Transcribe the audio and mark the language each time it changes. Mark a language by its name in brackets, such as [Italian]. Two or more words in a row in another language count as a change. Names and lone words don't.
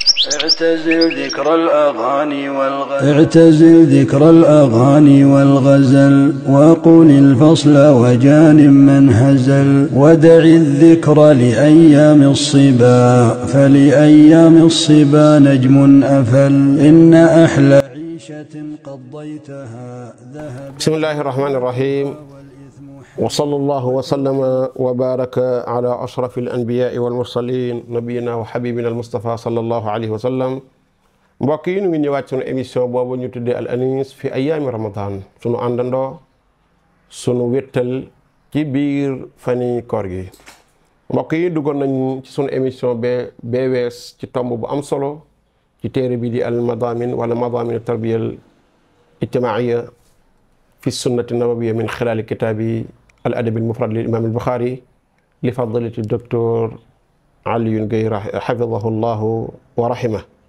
[Arabic] اعتزل ذكر الأغاني والغزل وقل الفصل وجان من هزل ودع الذكر لأيام الصبا فلأيام الصبا نجم أفل إن أحلى عيشة قضيتها ذهب. بسم الله الرحمن الرحيم وصلى الله وسلم وبارك على أشرف الأنبياء والمرسلين نبينا وحبيبنا المصطفى صلى الله عليه وسلم. [Wolof] mbokk yi ñu ngi ñëwaat sunu émission boobu ñu tuddee al anis fi ayaami ramadan, sunu àndandoo sunu wéttal ci biir fani koor gi. mbokk yi duggoon nañ ci sunu émission bee wees ci tomb bu am solo ci téere bi di al madamin wala [Arabic] مضامين تربية الاجتماعية في سنة نبوية من خلال كتاب الأدب المفرد للإمام البخاري لفضيلة [Wolof] docteur Alioune Guèye [Arabic] حفظه الله ورحمه.